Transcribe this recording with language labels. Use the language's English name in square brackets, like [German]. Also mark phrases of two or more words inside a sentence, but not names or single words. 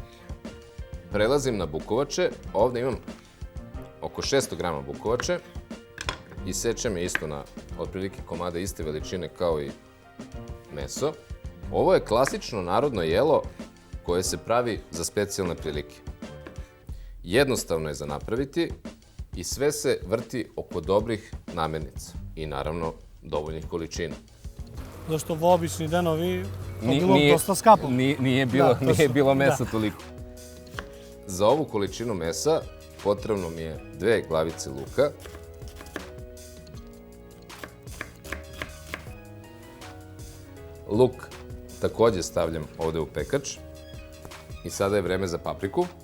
[Serbian] Prelazim na bukovače, ovde imam oko 600 grama bukovače i sečem je isto na otprilike komade iste veličine kao i meso. Ovo je klasično narodno jelo koje se pravi za specijalne prilike. Jednostavno je za napraviti i sve se vrti oko dobrih namirnica i naravno dovoljnih količina. [Macedonian] Зашто во обични денови тоа било доста скапо. [Serbian] Nije bilo mesa toliko. Za ovu količinu mesa potrebno mi je 2 glavice luka, luk takođe stavljam ovde u pekač i sada je vreme za papriku.